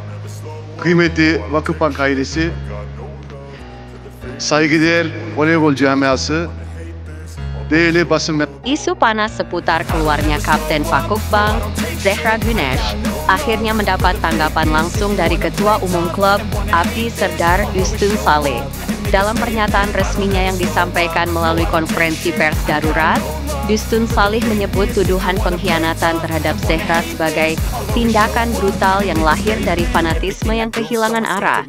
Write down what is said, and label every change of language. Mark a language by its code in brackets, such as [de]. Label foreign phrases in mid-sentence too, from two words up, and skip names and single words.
[tr] Kıymetli Vakıfbank ailesi, saygıdeğer voleybol camiası, değerli basın [id] Isu panas seputar keluarnya Kapten Vakıfbank, Zehra Güneş, akhirnya mendapat tanggapan langsung dari Ketua Umum Klub, Abdi Serdar Üstün Saleh. Dalam pernyataan resminya yang disampaikan melalui konferensi pers darurat, Üstün Saleh menyebut tuduhan pengkhianatan terhadap Zehra sebagai tindakan brutal yang lahir dari fanatisme yang kehilangan arah.